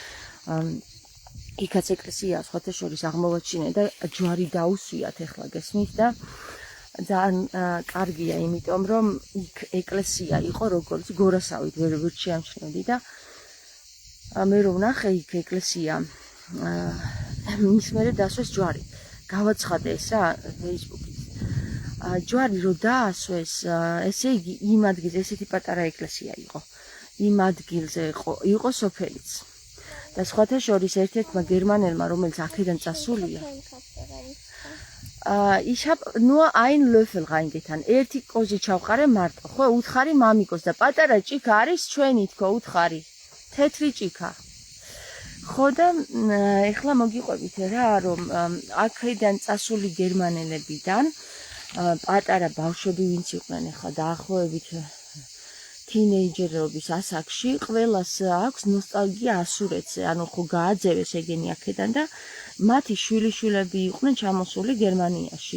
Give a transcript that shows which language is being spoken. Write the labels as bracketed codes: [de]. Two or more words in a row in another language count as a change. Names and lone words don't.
[ka] იქაც ეკლესია სხვათა შორის აღმოვაჩინე და ჯვარი დაუსვიათ ახლა გესმით და ძალიან კარგია, იმიტომ რომ იქ ეკლესია იყო როგორც გორასავით ვერ შეამჩნევდი და მე რომ ვნახე იქ ეკლესია, მის მერე დასვეს ჯვარი. გავაცხადე ესა Facebook-ით. ჯვარი რო დაასვეს, ესე იგი იმ ადგილზე ესეთი პატარა ეკლესია იყო. იმ ადგილზე იყო სოფელიც. და სხვათა შორის ერთ-ერთმა გერმანელმა, რომელიც აქედან წასულია, [de] ich habe nur ein Löffel reingetan. [ka] ერთი კოზი ჩავყარე მარტო, ხო, უთხარი მამიკოს და პატარა ჭიქა არის ჩვენი თქო, უთხარი. თეთრი ჭიქა. ხო და ეხლა მოგიყვებით რა, რომ აქედან წასული გერმანელებიდან პატარა ბავშვები ვინც იყვნენ ახლა დაახლოებით თინეიჯერობის ასაკში, ყველას აქვს ნოსტალგია ასურეთზე, ანუ ხო გააძევეს ეგენი აქედან და მათი შვილიშვილები იყვნენ ჩამოსული გერმანიაში.